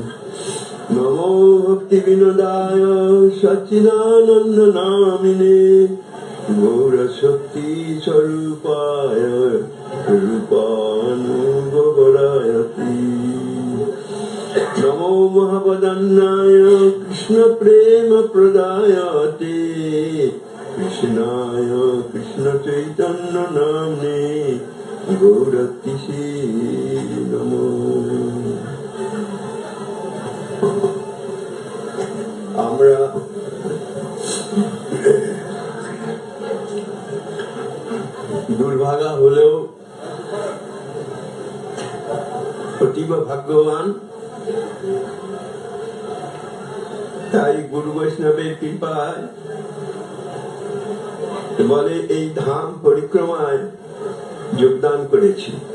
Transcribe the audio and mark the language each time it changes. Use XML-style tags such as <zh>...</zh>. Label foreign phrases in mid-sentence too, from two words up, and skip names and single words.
<sa>नमो भक्ति विनोदाय सच्चिदानंद नामिने गौरशक्ति स्वरूपाय रूपानुगरायति। नमो महापदन्नाय कृष्ण प्रेम प्रदायते कृष्णाय कृष्ण चैतन्य नाम्ने गौरतिसे नमो।</sa> <bn>আমরা দুর্ভাগা হলেও অতীব ভাগ্যবান, তাই গুরু বৈষ্ণবের কৃপায় বলে এই ধাম পরিক্রমায় যোগদান করেছি।</bn>